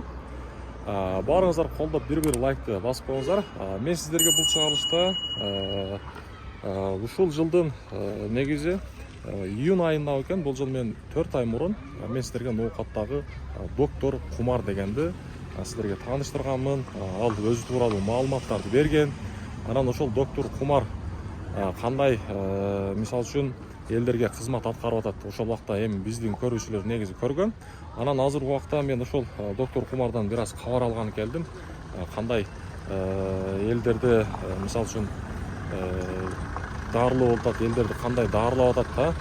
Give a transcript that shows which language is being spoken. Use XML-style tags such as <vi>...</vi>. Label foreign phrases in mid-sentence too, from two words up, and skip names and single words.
<ky>Баарыңыздар колдоп бир лайкты басып коюңуздар. Мен сиздерге бул чыгарылышта ушул жылдын негизи июнь айында экен, бул жол мен 4 ай мурун мен сиздерге ноокаттагы доктор Кумар дегенди сіздерге таныштырғанмын. Ал өзі туралы маалыматтарды берген. Анан ошол доктор Кумар кандай мисал үчүн элдерге кызмат аткарып атат, ошол убакта эми биздин көрүүчүлөр негизи көргөн. Анан азыркы убакта мен ошол доктор Кумардан бир аз кабар алганы келдим. Кандай элдерди мисал үчүн дарылоо болуп атат, элдерди кандай дарылап атат да.</ky>